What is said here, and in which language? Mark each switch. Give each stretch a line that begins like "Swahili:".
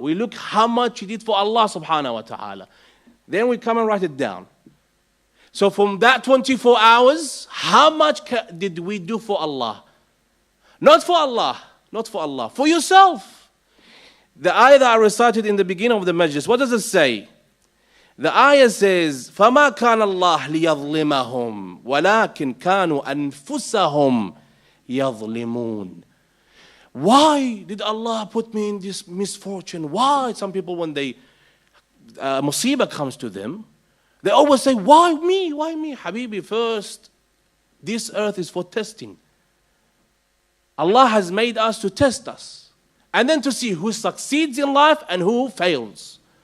English: We look how much you did for Allah subhanahu wa ta'ala. Then we come and write it down. So from that 24 hours, how much did we do for Allah? Not for Allah, not for Allah, for yourself. The ayah that I recited in the beginning of the majlis, what does it say? The ayah says,
Arabic: فَمَا كَانَ اللَّهُ لِيَظْلِمَهُمْ وَلَكِنْ كَانُوا أَنفُسَهُمْ يَظْلِمُونَ.
English: Why did Allah put me in this misfortune? Why? Some people, when they musibah comes to them, they always say, why me? Why me? Habibi, first, this earth is for testing. Allah has made us to test us. And then to see who succeeds in life and who fails.